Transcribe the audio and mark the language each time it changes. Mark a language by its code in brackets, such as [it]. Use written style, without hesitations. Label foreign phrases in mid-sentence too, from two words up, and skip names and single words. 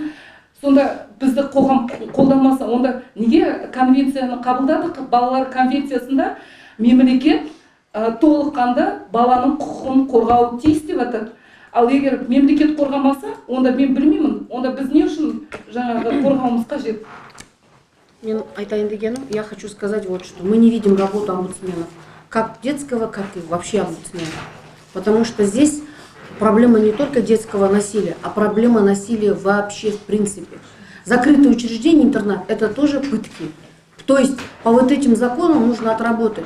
[kk] Сонда бізді қоғам қолданмаса, онда неге конвенцияны қабылдадық? Балалар конвенциясында мемлекет толыққанды баланың құқығын қорғауы тиіс деп атады. Ал егер мемлекет қорғамаса, онда мен білмеймін, онда біз не үшін жаңағы қорғауымыз қажет? Мен айтайын дегенім, [ru] я хочу сказать вот что. Мы не видим работу омбудсменов, как детского, как и вообще омбудсмена. Потому что здесь проблема не только детского насилия, а проблема насилия вообще в принципе. Закрытые учреждения, интернат, это тоже пытки. То есть по вот этим законам нужно отработать.